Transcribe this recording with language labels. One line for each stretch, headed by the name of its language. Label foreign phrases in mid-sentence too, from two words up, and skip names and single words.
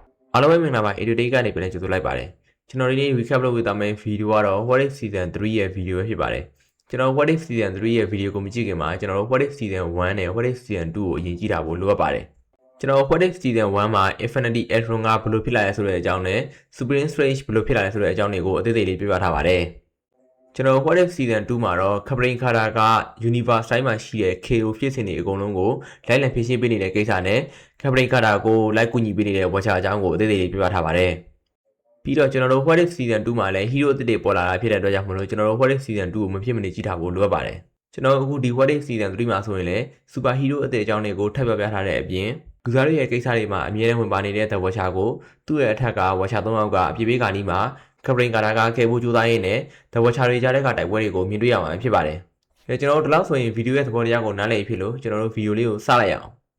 Burmese: အားလုံးပဲမင်္ဂလာပါ Eduday ကနေပြန်လည်ကြိုဆိုလိုက်ပါတယ်ကျွန်တော်ဒီနေ့ recap လုပ်ပေးသွားမယ့် video ကတော့ What if season 3 ရဲ့ video ပဲဖြစ်ပါတယ်ကျွန်တော် What if season 3 ရဲ့ video ကိုမကြည့်ခင်မှာကျွန်တော်တို့ What if season 1 နဲ့ What if season 2 ကိုအရင်ကြည့်တာဖို့လိုအပ်ပါတယ်ကျွန်တော် What if season 1 မှာ Infinity Electron ကဘယ်လိုဖြစ်လာလဲဆိုတဲ့အကြောင်းနဲ့ Supreme Strange ဘယ်လိုဖြစ်လာလဲဆိုတဲ့အကြောင်းတွေကိုအသေးသေးလေးပြပြထားပါတယ်ကျွန်တော် What if season 2 မှာတော့ Captain Carter က Universe တိုင်းမှာရှိတဲ့ KO ဖြစ်စဉ်တွေအကုန် လုံးကိုလိုက်လံဖြည့်ရှင်းပေးနေတဲ့ကိစ္စနဲ့ Captain Carter ကိုလိုက်ကူညီပေးနေတဲ့ Watcher အကြောင်းကိုအသေးသေးလေးပြပြထားပါတယ်ပြီးတော့ကျွန်တော်တို့ What if season 2မှာလည်း hero အသစ်တွေပေါ်လာတာဖြစ်တဲ့အတွက်ကြောင့်မလို့ကျွန်တော်တို့ What if season 2ကိုမဖြစ်မနေကြည့်ထားဖို့လိုအပ်ပါတယ်ကျွန်တော်အခုဒီ What if season 3 မှာဆိုရင်လည်း
English: super hero
Burmese: အသစ်အကြောင်းတွေကိုထပ်ပြထားတဲ့အပြင်လူစားတွေရဲ့ကိစ္စတွေမှာအမြဲတမ်းဝင်ပါနေတဲ့ The Watcher ကိုသူ့ရဲ့အထက်က Watcher 3ယောက်ကအပြေးပေးကနီးမှာ Captain Carter ကကဲဖို့ကြိုးစားရင်းနဲ့ The Watcher တွေကြားတဲ့ကတိုက်ပွဲတွေကိုမြင်တွေ့ရမှာဖြစ်ပါတယ်ကျွန်တော်တို့ဒီလောက်ဆိုရင်ဗီဒီယိုရဲ့သဘောတရားကိုနားလည်ဖြစ်လို့ကျွန်တော်တို့ဗီဒီယိုလေးကိုစလိုက်အောင်